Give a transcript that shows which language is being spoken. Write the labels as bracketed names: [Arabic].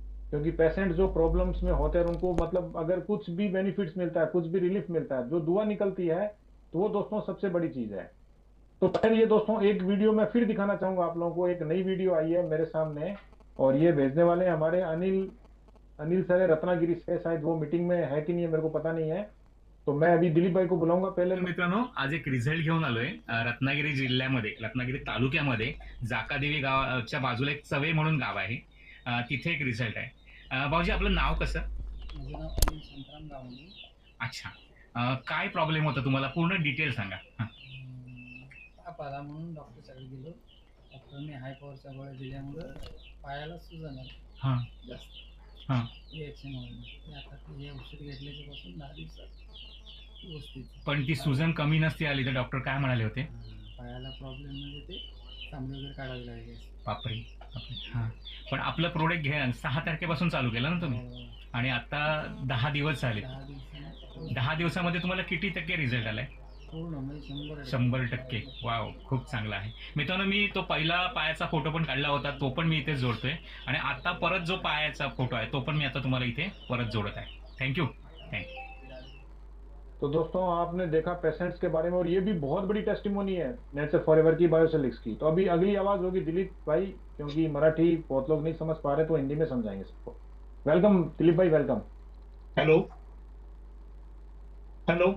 [Hindi] क्योंकि पेशेंट जो प्रॉब्लम्स में होते हैं उनको मतलब अगर कुछ भी बेनिफिट्स मिलता है, कुछ भी रिलीफ मिलता है, जो दुआ निकलती है, तो वो दोस्तों सबसे बड़ी चीज है। तो पहले ये दोस्तों एक वीडियो मैं फिर दिखाना चाहूंगा आप लोगों को। एक नई वीडियो आई है मेरे सामने, और ये भेजने वाले हैं हमारे अनिल सर है, रत्नागिरी से। शायद वो मीटिंग में है कि नहीं है मेरे को पता नहीं है, तो मैं अभी दिलीप भाई को बुलाऊंगा पहले। [Marathi] मित्रांनो, आज एक रिझल्ट घेऊन आलोय रत्नागिरी जिल्ह्यामध्ये, रत्नागिरी तालुक्यामध्ये जाकादेवी गावाच्या बाजूला एक चवे म्हणून गाव आहे, तिथे एक रिझल्ट आहे। भाऊजी आपलं नाव कसं? माझं नाव अनिल शांताराम गावंडे. अच्छा, काय प्रॉब्लेम होता तुम्हाला, पूर्ण डिटेल सांगा. ताप आला म्हणून डॉक्टरकडे गेलो. डॉक्टरने हाय पॉवरच्या गोळ्या दिल्यामुळं पायाला सुजन आली हां जास्त हां. रिॲक्शन म्हणून. आता हे औषध घेतल्याच्या पासून 10 दिवसात व्यवस्थित. पण ती सुजन कमी नसती आली तर डॉक्टर काय म्हणाले होते? पायाला प्रॉब्लेम म्हणजे ते चांबडे वगैरे काढावे लागले. बापरे बापरे. हां, पण आपलं प्रोडक्ट घ्या 6 तारखेपासून चालू केलं ना तुम्ही, आणि आता 10 दिवस झाले. 10 दिवसांनी 10 दिवसामध्ये तुम्हाला किती टक्के रिझल्ट आलाय? पूर्ण म्हणजे 100%. वाव, खूप चांगला आहे मित्रांनो. मी तो पहिला पायाचा फोटो पण काढला होता, तो पण मी इथे जोडतोय, आणि आता परत जो पायाचा फोटो आहे तो पण मी आता तुम्हाला इथे परत जोडत आहे. [English] Thank you. [Hindi] तो दोस्तों आपने देखा पेशेंट्स के बारे में, और ये भी बहुत बड़ी टेस्टिमोनी है नेचर फॉरएवर की, बायोसोलिक्स की। तो अभी अगली आवाज होगी दिलीप भाई, क्योंकि मराठी बहुत लोग नहीं समझ पा रहे, तो हिंदी में समझाएंगे सबको। [English] Welcome Dilip भाई, welcome. Hello hello.